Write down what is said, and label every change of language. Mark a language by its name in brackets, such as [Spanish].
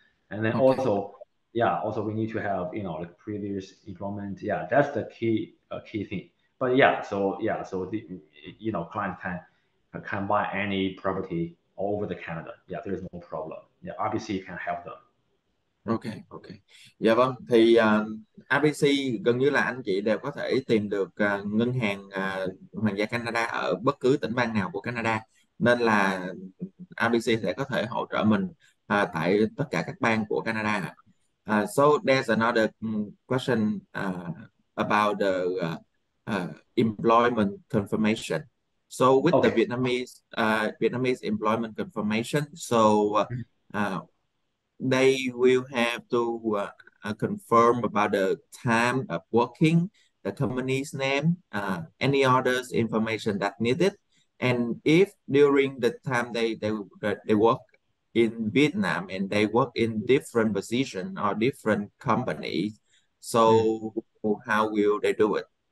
[English] And then also we need to have like previous employment. Yeah, that's the key thing. But so the client can buy any property all over the Canada. Yeah, there is no problem. Yeah, RBC can help them. Ok, ok. [Vietnamese] Dạ vâng, thì ABC gần như là anh chị đều có thể tìm được ngân hàng Hoàng gia Canada ở bất cứ tỉnh bang nào của Canada. Nên là ABC sẽ có thể hỗ trợ mình tại tất cả các bang của Canada. [English] So there's another question about the employment confirmation. So with the Vietnamese employment confirmation, so they will have to confirm about the time of working, the company's name, any others information that needed, and if during the time they work in Vietnam and they work in different position or different companies, so how will they do it?